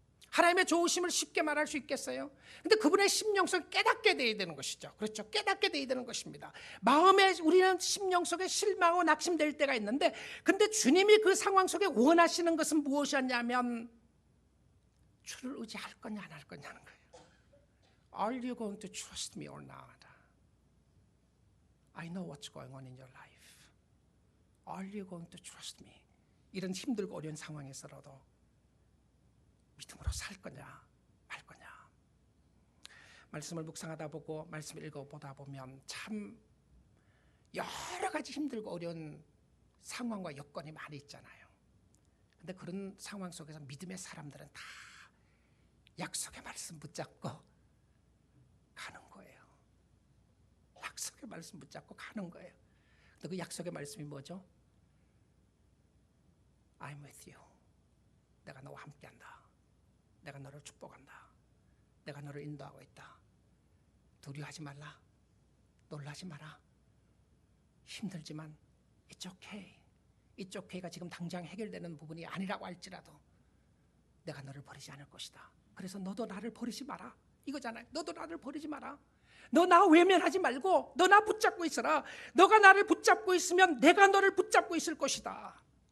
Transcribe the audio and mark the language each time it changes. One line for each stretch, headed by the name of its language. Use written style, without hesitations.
Korean: 하나님의 좋으심을 쉽게 말할 수 있겠어요? 근데 그분의 심령 속에 깨닫게 되어야 되는 것이죠. 그렇죠? 깨닫게 되어야 되는 것입니다. 마음에 우리는 심령 속에 실망하고 낙심될 때가 있는데, 근데 주님이 그 상황 속에 원하시는 것은 무엇이었냐면 주를 의지할 거냐 안 할 거냐는 거예요.
English: Are you going to trust me or not? I know what's going on in your life. Are you going to trust me?
Korean: 이런 힘들고 어려운 상황에서라도 믿음으로 살 거냐 말 거냐. 말씀을 묵상하다 보고 말씀을 읽어보다 보면 참 여러 가지 힘들고 어려운 상황과 여건이 많이 있잖아요. 근데 그런 상황 속에서 믿음의 사람들은 다 약속의 말씀 붙잡고 가는 거예요. 약속의 말씀 붙잡고 가는 거예요. 근데 그 약속의 말씀이 뭐죠?
English: I'm with you.
Korean: 내가 너와 함께한다. 내가 너를 축복한다. 내가 너를 인도하고 있다. 두려워하지 말라. 놀라지 마라. 힘들지만
English: It's okay. It's okay
Korean: 가 지금 당장 해결되는 부분이 아니라고 할지라도 내가 너를 버리지 않을 것이다. 그래서 너도 나를 버리지 마라. 이거잖아요. 너도 나를 버리지 마라. 너 나 외면하지 말고 너 나 붙잡고 있어라. 너가 나를 붙잡고 있으면 내가 너를 붙잡고 있을 것이다.